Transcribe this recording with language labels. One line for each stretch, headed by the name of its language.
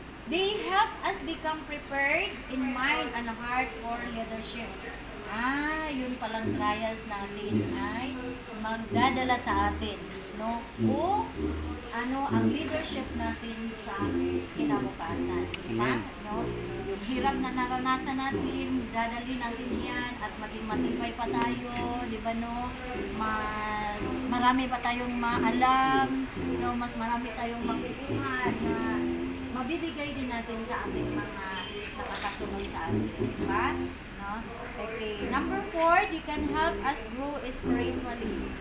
English: They help us become prepared in mind and heart for leadership.
Filipino: Yun palang trials natin ay magdadala sa atin, no? Kung ang leadership natin sa kinabukasan. Diba? No? Yung hirap na naranasan natin, dadali natin yan at maging matibay pa tayo, di ba no? Mas marami pa tayong maalam, no? Mas marami tayong makukuha na mabibigay din natin sa ating mga nakakasunod sa atin. Diba? No? Okay.
English: Number 4, they can help us grow spiritually.